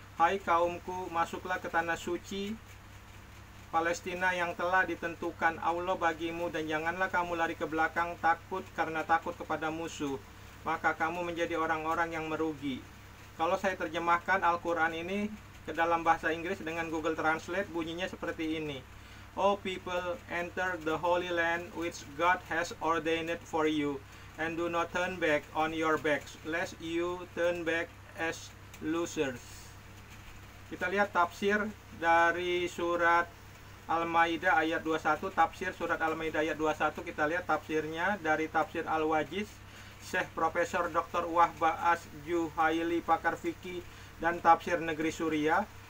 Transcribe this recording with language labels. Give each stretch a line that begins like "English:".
Indonesian: Hai kaumku, masuklah ke tanah suci Palestina yang telah ditentukan Allah bagimu, dan janganlah kamu lari ke belakang karena takut kepada musuh, maka kamu menjadi orang-orang yang merugi. Kalau saya terjemahkan Al-Quran ini ke dalam bahasa Inggris dengan Google Translate, bunyinya seperti ini.
English: O people, enter the holy land which God has ordained for you, and do not turn back on your backs, lest you turn back as losers.
Indonesian: Kita lihat tafsir dari surat Al-Maidah ayat 21, tafsir surat Al-Maidah ayat 21, kita lihat tafsirnya dari tafsir Al-Wajiz, Syekh Profesor Dr. Wahba As-Juhaili, pakar fikih dan tafsir negeri Suriah.